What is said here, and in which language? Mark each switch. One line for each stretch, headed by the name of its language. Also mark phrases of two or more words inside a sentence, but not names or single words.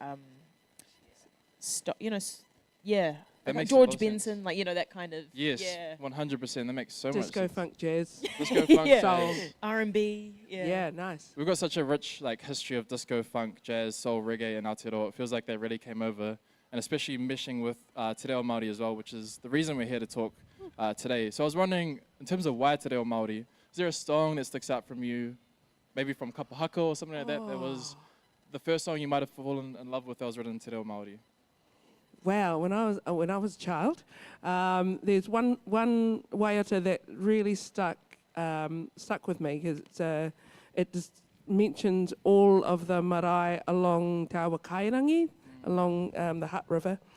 English: That makes George a lot of Benson, sense. like that kind of. Yes, Yeah. 100%. That makes so much Disco, sense. funk, jazz. Disco, funk, Yeah. soul. R&B. Yeah, nice. We've got such a rich history of disco, funk, jazz, soul, reggae, and Aotearoa. It feels like they really came over, and especially meshing with te reo Māori as well, which is the reason we're here to talk today. So I was wondering, in terms of why te reo Māori, is there a song that sticks out from you, maybe from Kapahaka or something like that was the first song you might have fallen in love with that was written in te reo Māori? Wow, when I was a child, there's one waiata that really stuck with me because it just mentions all of the marae along Te Awa Kairangi, along the Hutt River.